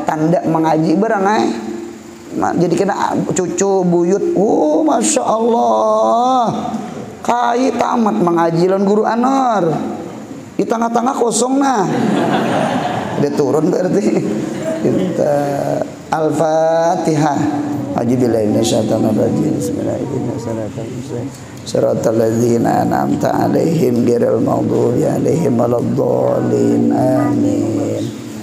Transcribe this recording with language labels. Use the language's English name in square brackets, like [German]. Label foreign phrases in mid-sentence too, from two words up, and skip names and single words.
[Banjar] tanda mengaji barang jadi kena cucu buyut [Arabic] ما شاء الله [Banjar] kai tamat mengaji lan guru anor di tengah-tengah kosong nah udah turun berarti kita Al-Fatihah. [Arabic] أعوذ بالله من الشيطان الرجيم. بسم الله الرحمن الرحيم. صراط الذين أنعمت عليهم غير المغضوب عليهم ولا الضالين. آمين.